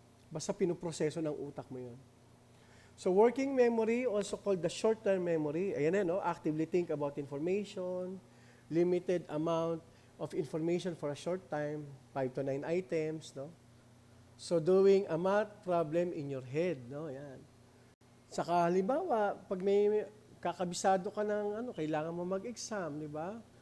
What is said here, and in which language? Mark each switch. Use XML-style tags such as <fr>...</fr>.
<tl>Basta pinuproseso ng utak mo yun.</tl> <en>So working memory, also called the short-term memory, ayan no? Actively think about information, limited amount of information for a short time, 5 to 9 items, no? So doing a math problem in your head, no?</en> <tl>Yan. Saka halimbawa, pag may kakabisado ka ng kailangan mo mag-exam, di ba?</tl>